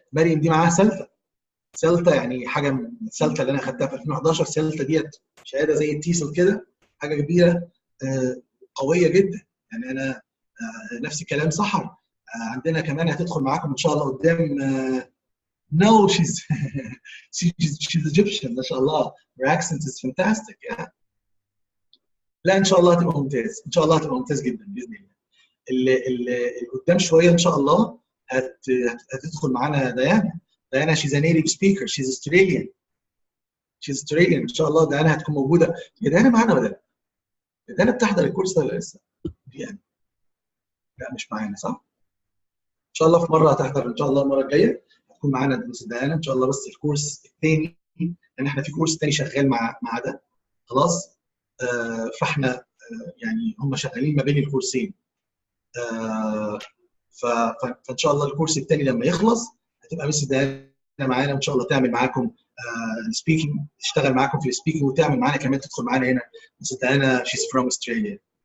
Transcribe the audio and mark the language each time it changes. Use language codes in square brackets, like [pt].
[ar] مريم دي معاها سلطه. سلطه يعني حاجه من السلطه اللي انا خدتها في 2011. سلطه ديت شهاده زي التيسل كده، حاجه كبيره، قويه جدا. يعني انا نفس الكلام سحر، عندنا كمان هتدخل معاكم ان شاء الله قدام. [en] No, she's Egyptian [ar] ما شاء الله. [en] Her accent is fantastic. Yeah. [ar] لا ان شاء الله هتبقى ممتاز، ان شاء الله هتبقى ممتاز جدا باذن الله. اللي قدام شويه ان شاء الله هتدخل معانا ديانا. [en] Diana she's a native speaker, she's Australian. she's Australian [ar] ان شاء الله. ديانا هتكون موجوده. هي ديانا معانا ولا لا؟ ديانا بتحضر الكورس ده ولا لسه؟ يعني لا مش معانا صح؟ ان شاء الله في مره هتحضر ان شاء الله المره الجايه هتكون معانا مس ديانا ان شاء الله. بس الكورس الثاني، لان احنا في كورس ثاني شغال مع ده خلاص. فاحنا يعني هم شغالين ما بين الكورسين. فان شاء الله الكورس الثاني لما يخلص هتبقى مس ديانا معانا وان شاء الله تعمل معاكم السبيكنج، تشتغل معاكم في السبيكنج وتعمل معانا كمان، تدخل معانا هنا. مس [en] Diana she's from Australia.